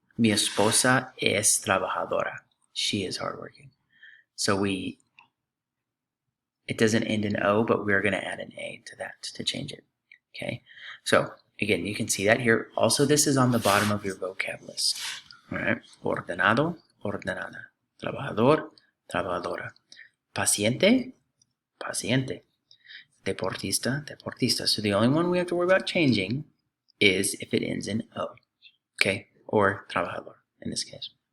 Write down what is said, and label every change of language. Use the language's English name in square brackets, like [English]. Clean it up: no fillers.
[Spanish] Mi esposa es trabajadora. [English] She is hardworking. So it doesn't end in O, but we're going to add an A to that to change it. Okay. So again, you can see that here. Also, this is on the bottom of your vocab list. All right. [Spanish] Ordenado, ordenada. Trabajador, trabajadora. Paciente, paciente. Deportista, deportista. [English] So the only one we have to worry about changing is if it ends in O. Okay. Or trabajador in this case.